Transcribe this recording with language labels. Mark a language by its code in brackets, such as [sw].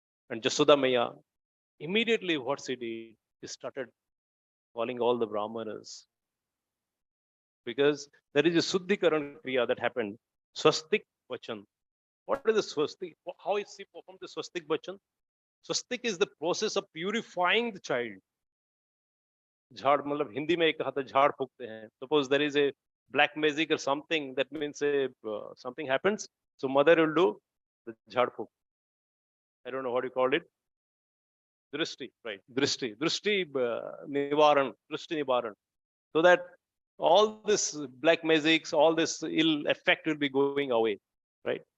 [en] And Jasoda Maya, immediately what she did, she started calling all the Brahmanas. Because there is a Suddhikaran Kriya that happened. Swastik Vachan. What is the Swastik? How is she performed the Swastik Vachan? Swastik is the process of purifying the child. [hi] झाड़ मतलब हिंदी में एक कहा था झाड़ फूकते हैं. [en] Suppose there is a black magic or something, that means something happens, so mother will do the झाड़ फूक. I don't know what you called it. Drishti, right? Drishti nivaran, Drishti nivaran. So that all this black magics, all this ill effect will be going away, right?